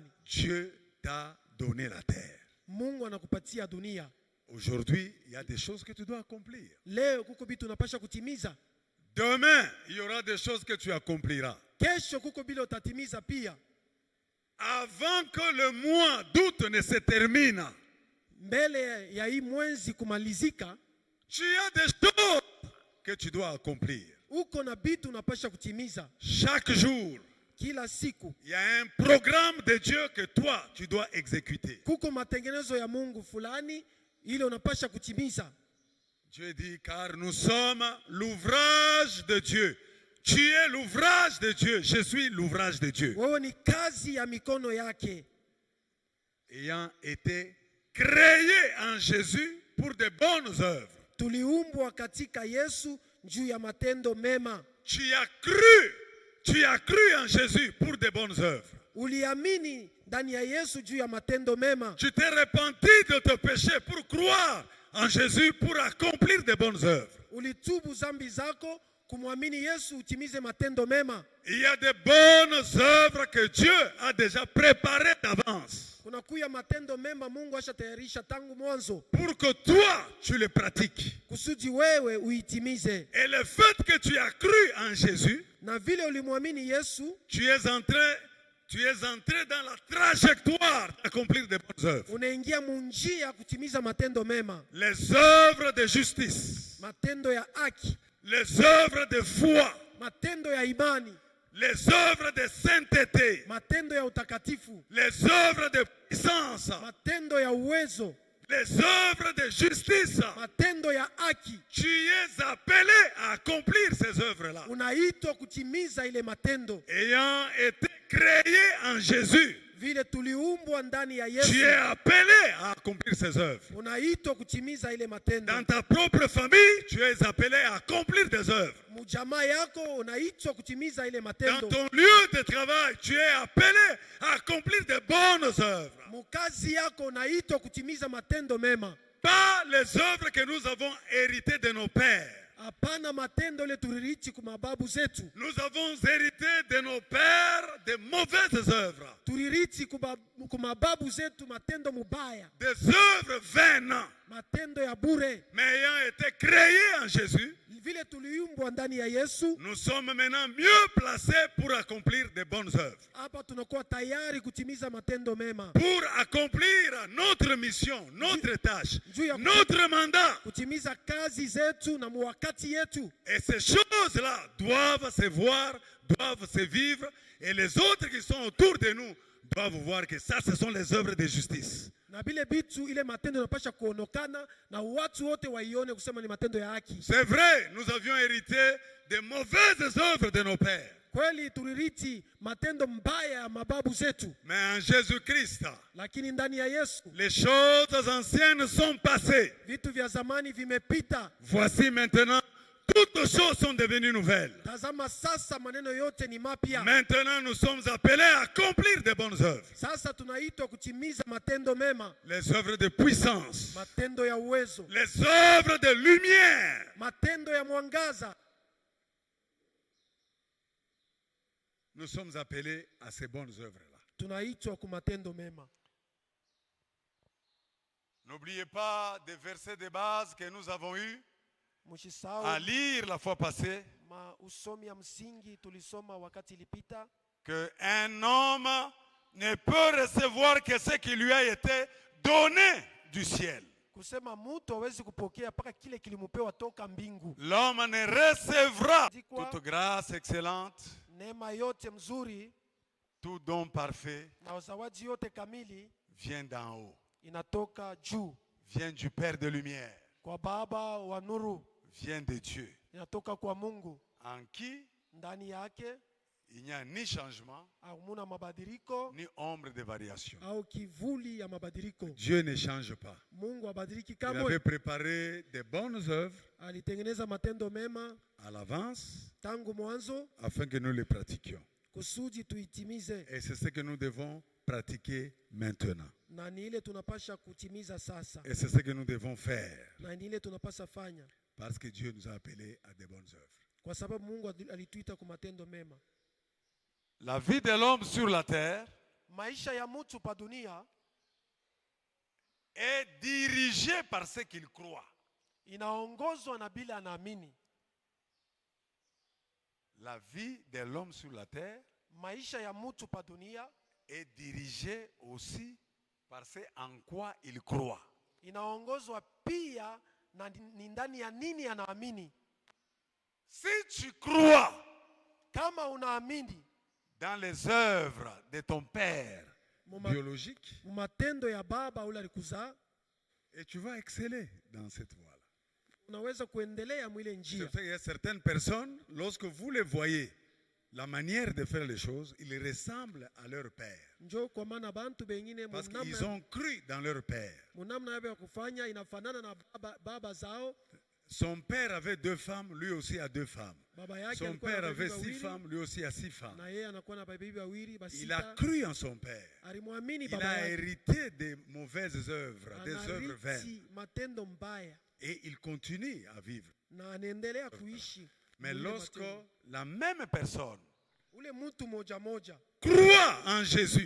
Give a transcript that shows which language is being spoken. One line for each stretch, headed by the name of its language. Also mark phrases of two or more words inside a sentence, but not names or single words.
French: Dieu t'a donné la terre.
Swahili: Mungu anakupatia dunia.
French: Aujourd'hui, il y a des choses que tu dois accomplir.
Swahili: Leo kuko bitu unapasha kutimiza.
French: Demain, il y aura des choses que tu accompliras.
Swahili: Kesho kuko bila utatimiza pia.
French: Avant que le mois d'août ne se termine,
Swahili: Mbele ya hii mwezi kumalizika,
French: tu as des choses que tu dois accomplir.
Swahili: uko na bitu unapasha kutimiza.
French: Chaque jour,
Swahili: Kila siku
French: il y a un programme de Dieu que toi, tu dois exécuter.
Swahili: kuko matengenezo ya Mungu fulani ile unapasha kutimiza.
French: Dieu dit, car nous sommes l'ouvrage de Dieu. Tu es l'ouvrage de Dieu. Je suis l'ouvrage de Dieu.
Swahili: Wewe ni kazi ya mikono yake.
French: Ayant été créé en Jésus pour de bonnes œuvres.
Swahili: Tuliumbwa katika Yesu juu ya matendo mema.
French: Tu as cru en Jésus pour de bonnes œuvres.
Swahili: Uliamini ndani ya Yesu juu ya matendo mema.
French: Tu t'es repenti de tes péchés pour croire en Jésus pour accomplir de bonnes œuvres.
Swahili: Ulitubu zambi zako kumwamini Yesu utimize matendo mema.
French: Il y a de bonnes œuvres que Dieu a déjà préparées d'avance.
Swahili: Kuna kuya matendo mema Mungu ashatayarisha tangu mwanzo.
French: Pour que toi, tu les pratiques.
Swahili: Kusudi wewe uitimize.
French: Et le fait que tu as cru en Jésus,
Swahili: Na vile ulimwamini Yesu,
French: tu es entré dans la trajectoire d'accomplir de bonnes œuvres.
Swahili: unaingia munjia kutimiza matendo mema.
French: Les œuvres de justice,
Swahili: Matendo ya haki,
French: les œuvres de foi,
Swahili: matendo ya imani,
French: les œuvres de sainteté,
Swahili: matendo ya utakatifu,
French: les œuvres de puissance,
Swahili: matendo ya uwezo,
French: les œuvres de justice.
Swahili: matendo ya haki.
French: Tu es appelé à accomplir ces œuvres-là.
Swahili: Unaitwa kutimiza ile matendo.
French: Ayant été créé en Jésus,
Swahili: Vile tuliumbwa ndani ya
French: tu
Swahili: Yesu,
French: es appelé à accomplir ces œuvres.
Swahili: unaitwa kutimiza ile matendo.
French: Dans ta propre famille, tu es appelé à accomplir des œuvres.
Swahili: Mujamaa yako unaitwa kutimiza ile
French: Dans
Swahili: matendo.
French: ton lieu de travail, tu es appelé à accomplir de bonnes œuvres.
Swahili: Mukazi yako unaitwa kutimiza matendo mema.
French: Pas les œuvres que nous avons héritées de nos pères.
Swahili: Hapana matendo ile tulirithi kwa mababu zetu.
French: Nous avons hérité de nos pères de mauvaises œuvres.
Swahili: Tulirithi kwa mababu zetu matendo mubaya,
French: Des œuvres vaines.
Swahili: matendo ya bure.
French: Mais ayant été créés en Jésus,
Swahili: Vile tuliumbwa ndani ya Yesu,
French: nous sommes maintenant mieux placés pour accomplir de bonnes œuvres.
Swahili: hapa tunakuwa tayari kutimiza matendo mema,
French: Pour accomplir notre mission, notre tâche, notre mandat.
Swahili: kutimiza kazi zetu na muwakati yetu.
French: Et ces choses-là doivent se voir, doivent se vivre. Et les autres qui sont autour de nous doivent voir que ça, ce sont les œuvres de justice.
Swahili: Na bile bitu ile matendo yanapasha kuonekana na watu wote waione kusema ni matendo ya haki.
French: C'est vrai, nous avions hérité de mauvaises œuvres de nos pères.
Swahili: Kweli tulirithi matendo mbaya ya mababu zetu,
French: Mais en Jésus-Christ,
Swahili: lakini ndani ya Yesu
French: les choses anciennes sont passées.
Swahili: vitu vya zamani vimepita.
French: Voici maintenant, toutes choses sont devenues nouvelles.
Swahili: Tazama sasa maneno yote ni mapya.
French: Maintenant, nous sommes appelés à accomplir de bonnes œuvres.
Swahili: Sasa tunaitwa kutimiza matendo mema,
French: Les œuvres de puissance,
Swahili: matendo ya uwezo,
French: les œuvres de lumière.
Swahili: matendo ya mwangaza.
French: Nous sommes appelés à ces bonnes œuvres-là.
Swahili: Tunaitwa kwa matendo mema.
French: N'oubliez pas des versets de base que nous avons eus à
Swahili: Msisahau
French: lire la fois passée,
Swahili: usomi ya msingi tulisoma wakati ilipita,
French: qu'un homme ne peut recevoir que ce qui lui a été donné du ciel.
Swahili: kusema mtu hawezi kupokea mpaka kile kilimupewa toka mbingu.
French: L'homme ne recevra toute grâce excellente,
Swahili: Neema yote mzuri
French: tout don parfait
Swahili: na zawadi yote kamili
French: vient d'en haut,
Swahili: inatoka juu
French: vient du Père de lumière,
Swahili: kwa Baba wa nuru,
French: vient de Dieu,
Swahili: inatoka kwa Mungu,
French: en qui
Swahili: ndani yake
French: il n'y a ni changement,
Swahili: hamuna mabadiliko
French: ni ombre de variation.
Swahili: au kivuli ya mabadiliko.
French: Dieu ne change pas.
Swahili: Mungu habadiliki
French: Il avait
Swahili: kamwe.
French: préparé de bonnes œuvres
Swahili: Alitengeneza matendo mema
French: à l'avance
Swahili: tangu mwanzo
French: afin que nous les pratiquions.
Swahili: kusudi tuitimize,
French: Et c'est ce que nous devons pratiquer maintenant.
Swahili: na ni ile tunapasha kutimiza sasa,
French: Et c'est ce que nous devons faire.
Swahili: na ni ile tunapasha fanya,
French: Parce que Dieu nous a appelés à de bonnes œuvres.
Swahili: kwa sababu Mungu alituita kwa matendo mema.
French: La vie de l'homme sur la terre
Swahili: Maisha ya mtu pa dunia
French: est dirigée par ce qu'il croit.
Swahili: inaongozwa na bila anaamini.
French: La vie de l'homme sur la terre
Swahili: Maisha ya mtu pa dunia
French: est dirigée aussi par ce en quoi il croit.
Swahili: inaongozwa pia na ni ndani ya nini anaamini.
French: Si tu crois
Swahili: Kama unaamini
French: dans les œuvres de ton père
Swahili: Muma-
French: biologique,
Swahili: matendo ya baba ule alikuzaa,
French: et tu vas exceller dans cette voie-là.
Swahili: unaweza kuendelea mwile
French: C'est
Swahili: njia.
French: pour ça qu'il y a certaines personnes, lorsque vous les voyez, la manière de faire les choses, ils ressemblent à leur père.
Swahili: Njoo kwa maana bantu bengine
French: Parce qu'ils ont cru dans leur père.
Swahili: munamna yao ya kufanya inafanana na baba zao.
French: Son père avait 2 femmes, lui aussi a 2 femmes.
Swahili: Baba yake
French: Son
Swahili: alikuwa
French: père
Swahili: na
French: avait
Swahili: bibi 6 wawili,
French: femmes, lui aussi a 6 femmes.
Swahili: na yeye anakuwa na bibi wawili, basi
French: Il a cru en son père.
Swahili: alimwamini
French: Il
Swahili: baba
French: a
Swahili: yake,
French: hérité des mauvaises œuvres, des œuvres vaines.
Swahili: anariti matendo mbaya
French: Et il continue à vivre.
Swahili: na anaendelea kuishi.
French: Mais
Swahili: mwile
French: lorsque
Swahili: matendo.
French: la même personne
Swahili: Ule mtu moja moja
French: croit en Jésus,